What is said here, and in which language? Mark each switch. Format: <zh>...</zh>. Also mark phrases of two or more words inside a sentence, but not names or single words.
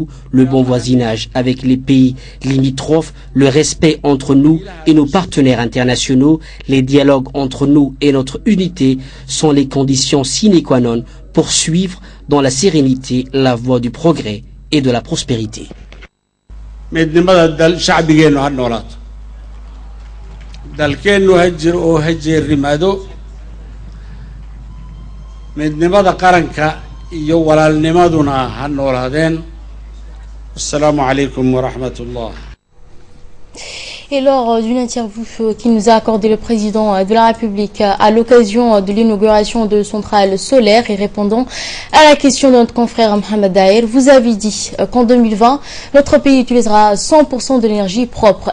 <fr>Le bon voisinage avec les pays limitrophes, le respect entre nous et nos partenaires internationaux, les dialogues entre nous et notre unité sont les conditions</fr> <la>sine qua non</la> <fr>pour suivre dans la sérénité la voie du progrès et de la prospérité.</fr> <so>midnimada dal shacbigeenu ha noolaato dalkeennu ha jiro oo ha jeerrimaado midnimada qaranka iyo walaalnimaduna ha noolaadeen.</so> <ar>السلام عليكم ورحمة الله.</ar> <fr>Et lors d'une interview qui nous a accordé le président de la République à l'occasion de l'inauguration de centrales solaires et répondant à la question de notre confrère Mohamed Daher, vous avez dit qu'en 2020, notre pays utilisera 100% de l'énergie propre.</fr>